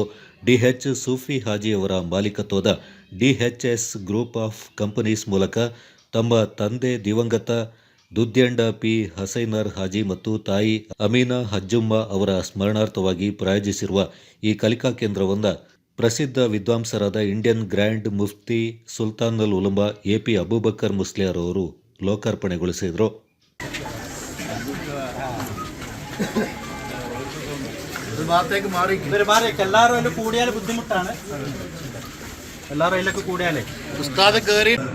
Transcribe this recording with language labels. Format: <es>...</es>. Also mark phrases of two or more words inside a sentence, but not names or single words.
<kn>ಡಿಎಚ್ ಸೂಫಿ ಹಾಜಿ ಅವರ ಮಾಲೀಕತ್ವದ ಡಿಎಚ್ಎಸ್ ಗ್ರೂಪ್ ಆಫ್ ಕಂಪನೀಸ್ ಮೂಲಕ ತಮ್ಮ ತಂದೆ ದಿವಂಗತ ದುದ್ಯಂಡ ಪಿ ಹಸೈನರ್ ಹಾಜಿ ಮತ್ತು ತಾಯಿ ಅಮೀನಾ ಹಜ್ಜುಮ್ಮ ಅವರ ಸ್ಮರಣಾರ್ಥವಾಗಿ ಪ್ರಾಯೋಜಿಸಿರುವ ಈ ಕಲಿಕಾ ಕೇಂದ್ರವನ್ನು ಪ್ರಸಿದ್ಧ ವಿದ್ವಾಂಸರಾದ ಇಂಡಿಯನ್ ಗ್ರ್ಯಾಂಡ್ ಮುಫ್ತಿ ಸುಲ್ತಾನ್ ಉಲಮಾ ಎಪಿ ಅಬೂಬಕರ್ ಮುಸ್ಲಿಯಾರ್ ಅವರು ಲೋಕಾರ್ಪಣೆಗೊಳಿಸಿದರು.</kn> <ml>എല്ലാവരും കൂടിയാൽ ബുദ്ധിമുട്ടാണ്. എല്ലാവരും അതിലൊക്കെ കൂടിയാലേ ഉസ്താദ് കയറി</ml>